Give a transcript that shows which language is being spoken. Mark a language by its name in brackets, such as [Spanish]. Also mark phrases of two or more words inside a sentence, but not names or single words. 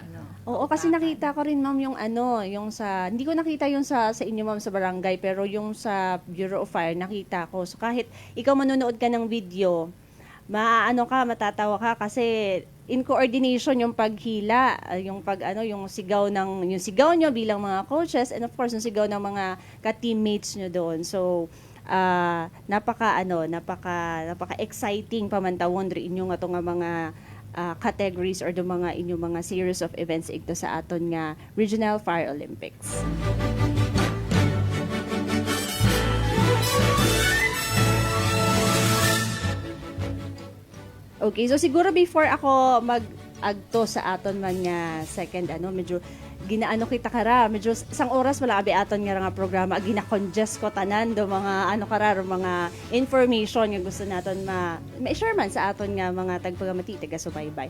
[Filipino] Oo, kasi nakita ko rin ma'am yung yung sa, hindi ko nakita yung sa inyo ma'am sa barangay, pero yung sa Bureau of Fire nakita ko. So kahit ikaw manonood ka ng video, matatawa ka kasi [English] in coordination [Filipino] yung paghila, yung yung sigaw nyo bilang mga coaches, and [English] of course [Filipino] yung sigaw ng mga ka-teammates nyo doon. [Hiligaynon] So napaka exciting pamantawon rin inyo nga to nga mga categories or do mga inyong mga [English] series of events [Hiligaynon] ito sa aton nga Regional Fire Olympics. Okay, so siguro before ako mag-agto sa aton man nga second medyo ginaano kita kara, medyo isang oras wala abi aton nga programa, gina-congest ko tanan do mga mga information nga gusto naton ma-share man sa aton nga mga tagpagamati taga subaybay.